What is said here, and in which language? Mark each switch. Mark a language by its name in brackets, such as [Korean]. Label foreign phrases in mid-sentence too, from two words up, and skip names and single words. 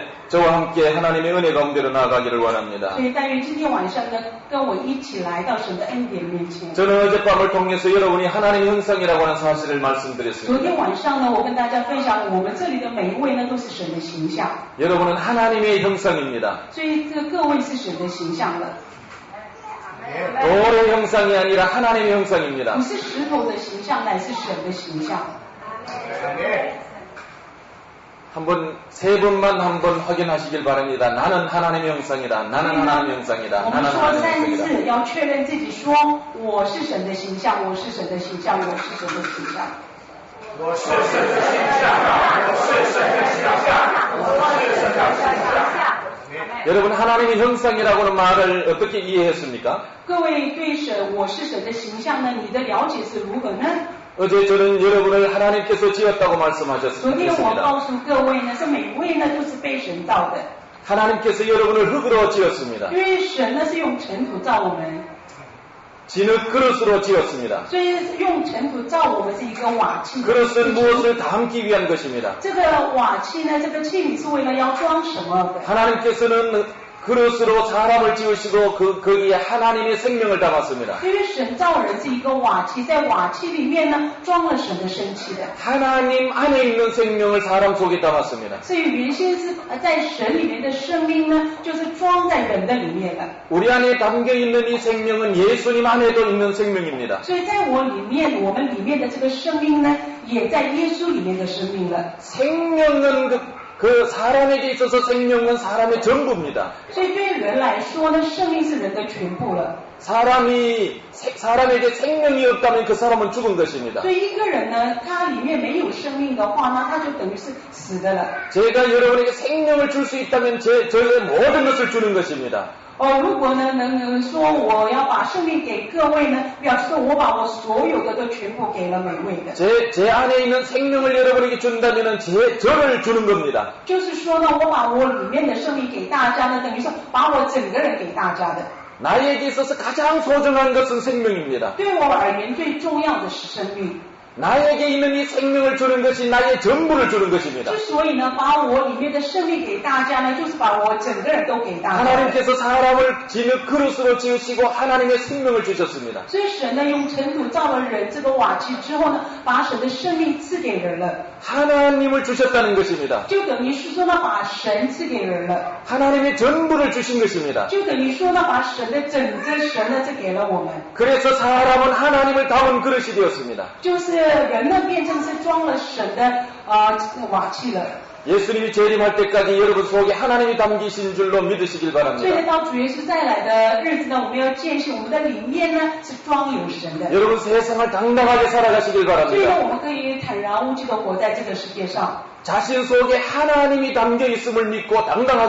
[Korean] 저와 함께 하나님의 은혜 가운데로 나아가기를 원합니다. [Chinese] 所以但愿今天晚上呢，跟我一起来到神的恩典面前。 [Korean] 저는 어젯밤을 통해서 여러분이 하나님의 형상이라고 하는 사실을 [Chinese] 昨 [Korean] 말씀드렸습니다. [Chinese] 天晚上呢，我跟大家分享，我们这里的每一位呢都是神的形象， [Korean] 여러분은 하나님의 형상입니다. [Chinese] 所以这各位是神的形象了， [Korean] 돌의 형상이 아니라 하나님의 형상입니다. [Chinese] 不是石头的形象，乃是神的形象。 [Korean] 한번 세 번만 한번 확인하시길 바랍니다. 나는 하나님의 형상이다. 나는 하나님의 형상이다. [Chinese] 我们 [Korean] 나는 [Chinese] 说 [Korean] 하나님의 [Chinese] 3 [Korean] 형상이다. [Chinese] 次，要确认自己说我是神的形象，我是神的形象，我是神的形象。我是神的形象，我是神的形象，我是神的形象。 [Korean] 여러분 하나님의 형상이라고는 말을 어떻게 이해했습니까? [Chinese] 各位对神我是神的形象呢，你的了解是如何呢？ [Korean] 어제 저는 여러분을 하나님께서 지었다고 [Chinese] 昨天我 [Korean] 말씀하셨습니다. [Chinese] 告诉各位呢，是每位呢都是被神造的， [Korean] 하나님께서 여러분을 흙으로 지었습니다. [Chinese] 因为神呢是用尘土造我们， [Korean] 진흙 그릇으로 지었습니다. [Chinese] 所以用尘土造我们是一个瓦器。 [Korean] 그릇은 무엇을 담기 위한 것입니다. [Chinese] 这个瓦器呢，这个器皿是为了要装什么的？ [Korean] 하나님께서는 그릇으로 사람을 지으시고 거기에 하나님의 생명을 담았습니다. [Chinese] 因为神造人是一个瓦器，在瓦器里面呢装了神的生气的， [Korean] 하나님 안에 있는 생명을 사람 속에 담았습니다. [Chinese] 所以原先是在神里面的生命呢，就是装在人的里面的。 [Korean] 우리 안에 담겨 있는 이 생명은 예수님 안에도 있는 생명입니다. [Chinese] 所以在我里面，我们里面的这个生命呢，也在耶稣里面的生命了。 [Korean] 생명은 그 사람에게 있어서 생명은 사람의 전부입니다. [Chinese] 所以对人来说呢，生命是人的全部了。 [Korean] 사람에게 생명이 없다면 그 사람은 죽은 것입니다. [Chinese] 所以一个人呢，他里面没有生命的话呢，他就等于是死的了。 [Korean] 제가 여러분에게 생명을 줄 수 있다면 저의 모든 것을 주는 것입니다. [Chinese] 如果呢能说我要把生命给各位呢，表示我把我所有的都全部给了每位的。 [Korean] 제 안에 있는 생명을 여러분에게 준다면 저를 주는 겁니다. [Chinese] 就是说呢，我把我里面的生命给大家呢，等于是把我整个人给大家的。 [Korean] 나에게 있어서 가장 소중한 것은 생명입니다. [Chinese] 对我而言，最重要的是生命。 [Korean] 나에게 있는 이 생명을 주는 것이 나의 전부를 주는 것입니다. [Chinese] 之所以呢，把我里面的生命给大家呢，就是把我整个人都给大家。 [Korean] 하나님께서 사람을 진흙 그릇으로 지으시고 하나님의 생명을 주셨습니다. [Chinese] 所以神呢，用尘土造了人这个瓦器之后呢，把神的生命赐给人了， [Korean] 하나님을 주셨다는 것입니다. [Chinese] 就等于是说呢，把神赐给人了， [Korean] 하나님의 전부를 주신 것입니다. [Chinese] 就等于说呢，把神的整个神呢赐给了我们。 [Korean] 그래서 사람은 하나님을 담은 그릇이 되었습니다. [Chinese] 就是人呢变成是装了神的瓦器了。 [Korean] 예수님이 재림할 때까지 여러분 속에 하나님이 담기신 줄로 믿으시길 [Chinese] 所以呢， [Korean] 바랍니다. [Chinese] 到主耶稣再来的日子呢，我们要坚信我们的里面呢是装有神的。 [Korean] 여러분 세상을 당당하게 살아가시길 [Chinese] 所以呢， [Korean] 바랍니다. [Chinese] 我们可以坦然无惧的活在这个世界上， [Korean] 자신 속에 하나님이 담겨 있음을 믿고 당당하게